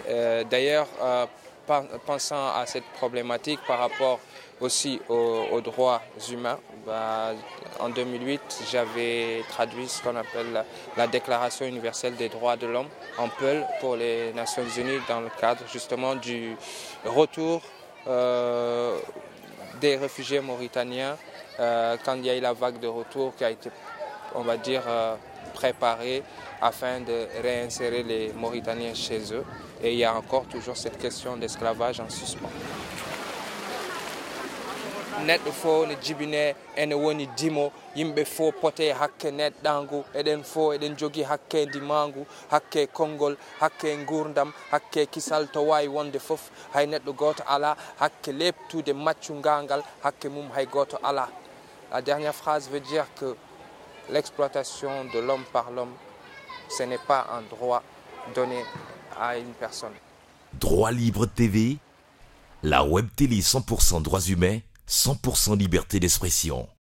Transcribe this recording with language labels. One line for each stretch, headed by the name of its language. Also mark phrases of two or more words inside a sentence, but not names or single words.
French: D'ailleurs, pensant à cette problématique par rapport aussi aux droits humains, en 2008, j'avais traduit ce qu'on appelle la Déclaration universelle des droits de l'homme en Peul pour les Nations Unies dans le cadre justement du retour des réfugiés mauritaniens quand il y a eu la vague de retour qui a été, on va dire, préparée afin de réinsérer les Mauritaniens chez eux. Et il y a encore toujours cette question d'esclavage en suspens.
Fula: Neɗɗo fo ne jibine ene woni dimo yimɓe fo pote hakke neɗɗangu eɗen fo eɗen jogui hakke dimangu hakke konngol hakke gurdam hakke kisal to wawi wonde foof hay neɗɗo goto ala hakke lebtude maccugal hakke mum hay goto ala.
French: La dernière phrase veut dire que l'exploitation de l'homme par l'homme, ce n'est pas un droit donné à une personne. Droit Libre TV, la web télé 100% droits humains, 100% liberté d'expression.